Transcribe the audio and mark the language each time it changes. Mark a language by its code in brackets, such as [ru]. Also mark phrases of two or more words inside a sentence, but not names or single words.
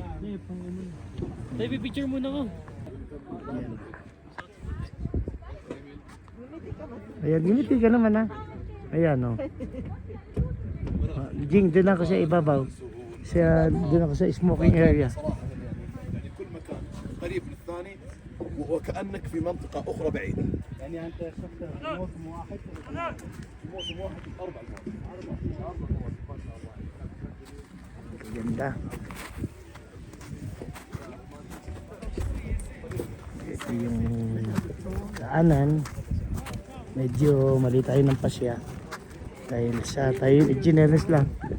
[tl] Tay, pang ano. Tay, picture muna ko. Ayan, gimiti ka naman ha. Ayan o. Jing, doon ako sa ibabaw. Doon ako sa [en] smoking area. [ar] يعني كل مكان قريب من الثاني وكأنك في منطقة أخرى بعيدة. يعني أنت شفت موسم واحد في موسم واحد 4 [tl] Ganda. Ito yung daanan. Medyo mali tayo ng pasya. Dahil sa tayo engineers lang.